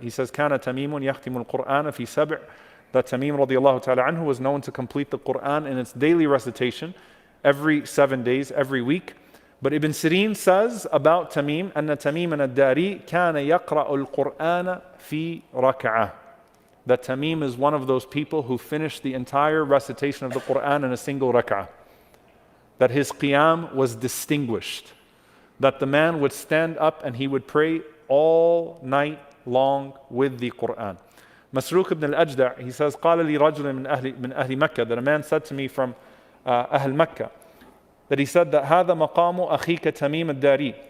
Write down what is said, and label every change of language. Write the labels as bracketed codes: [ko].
[en] He says, [ar] كان تميم يختم القرآن في سبع. [en] That Tamim radiallahu ta'ala anhu was known to complete the Quran in its daily recitation every 7 days, every week. But Ibn Sirin says about Tamim, [ar] أن تميم الداري كان يقرأ القرآن في ركعة. [en] That Tamim is one of those people who finished the entire recitation of the Quran in a single rak'ah. That his qiyam was distinguished. That the man would stand up and he would pray all night long with the Quran. Masruq ibn al-Ajda', he says, [ar] قال لي رجل من أهل مكة, [en] that a man said to me from Ahl Makkah, that he said that [ar] هذا مقام أخيك تميم الداري.